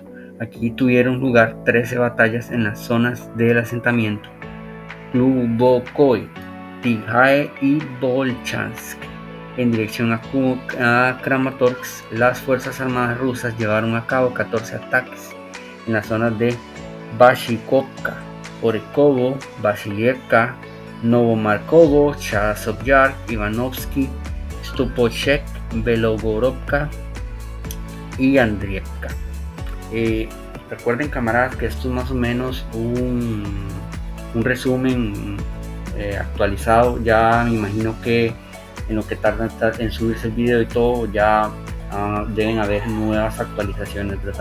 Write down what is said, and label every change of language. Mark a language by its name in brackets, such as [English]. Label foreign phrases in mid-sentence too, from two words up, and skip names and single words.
[Spanish] Aquí tuvieron lugar 13 batallas en las zonas del asentamiento Glubokoi, Tigae y Volchansk. En dirección a Kramatorsk, las fuerzas armadas rusas llevaron a cabo 14 ataques en las zonas de Bashikovka, Orekovo, Vasilievka, Novomarkovo, Chasiv-Yar, Ivanovsky, Stupochek, Belogorovka y Andrievka. Recuerden, camaradas, que esto es más o menos un resumen actualizado. Ya me imagino que en lo que tarda en subirse el video y todo, ya deben haber nuevas actualizaciones, ¿verdad?